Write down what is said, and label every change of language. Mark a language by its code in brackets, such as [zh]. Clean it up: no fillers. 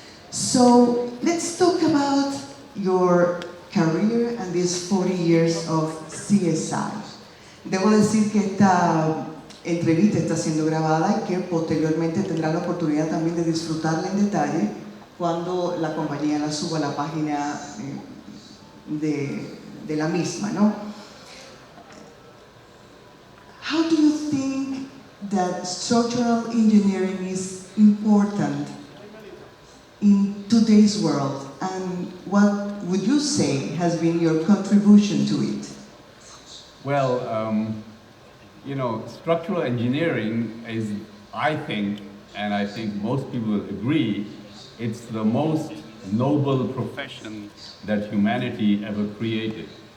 [en] So let's talk about your career and these 40 years of CSI. [es] Debo decir que esta entrevista está siendo grabada y que posteriormente tendrá la oportunidad también de disfrutarla en detalle cuando la compañía la suba a la página de la misma, ¿no? [en] How do you think that structural engineering is important in today's world, and what would you say has been your contribution to it? Well, you know, structural engineering is, I think, and I think most people agree, it's the most noble profession that humanity ever created.